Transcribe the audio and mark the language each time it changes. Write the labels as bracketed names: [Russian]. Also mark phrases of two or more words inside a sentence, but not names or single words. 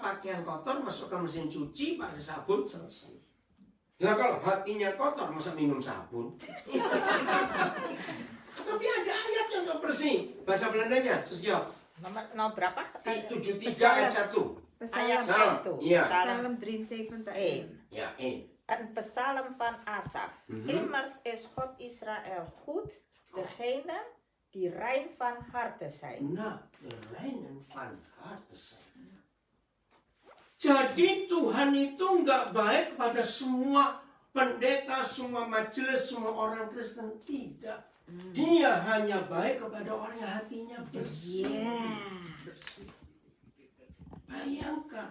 [Indonesian] Pakaian kotor masuk ke mesin cuci pakai sabun selesai. Ya kalau hatinya kotor masa minum sabun? Tapi ada ayat yang nggak bersih. Bahasa Belandanya, Sesio. Nomor berapa? 73 ayat 1. Ayat Psalm, 1. Iya. Psalm 73. [Dutch] Ja, 1. Een psalm van Asaf. Immers is God Israël goed, degene die rein van harte zijn. Nou, de reinen van harte zijn. [Indonesian] Jadi Tuhan itu nggak baik pada semua pendeta, semua majelis, semua orang Kristen. Tidak. Dia hanya baik kepada orang yang hatinya bersih. Bayangkan.